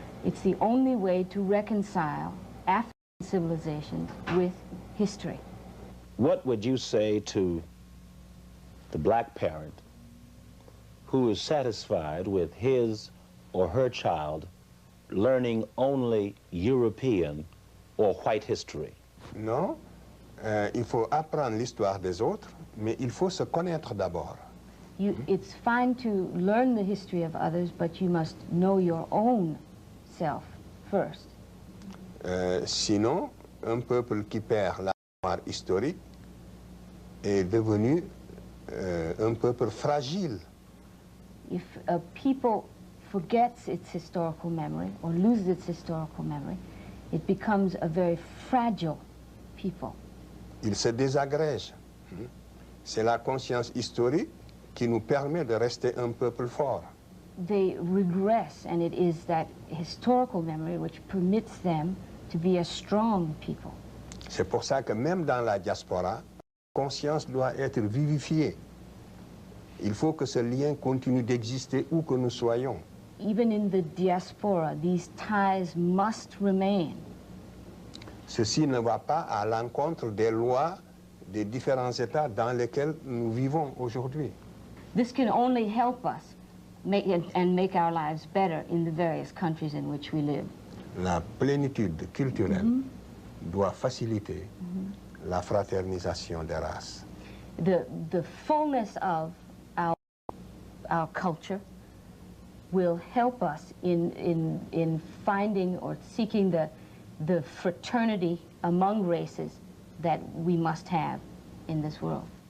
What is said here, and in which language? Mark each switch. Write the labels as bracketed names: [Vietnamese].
[English] It's the only way to reconcile African civilizations with history. What would you say to the black parent who is satisfied with his or her child learning only European or white history? [French] Non, il faut apprendre l'histoire des autres, mais il faut se connaître d'abord. [English] It's fine to learn the history of others, but you must know your own self first. [French] Sinon, un peuple qui perd la mémoire historique est devenu un peuple fragile. [English] If a people forgets its historical memory or loses its historical memory, it becomes a very fragile people. [French] Il se désagrège. C'est la conscience historique qui nous permet de rester un peuple fort. [English] They regress, and it is that historical memory which permits them to be a strong people. [French] C'est pour ça que même dans la diaspora, la conscience doit être vivifiée. Il faut que ce lien continue d'exister où que nous soyons. [English] Even in the diaspora, these ties must remain. [French] Ceci ne va pas à l'encontre des lois des différents États dans lesquels nous vivons aujourd'hui. [English] This can only help us make our lives better in the various countries in which we live. [French] La plénitude culturelle doit faciliter la fraternisation des races. [English] The fullness of our culture will help us in finding or seeking the fraternity among races that we must have in this world.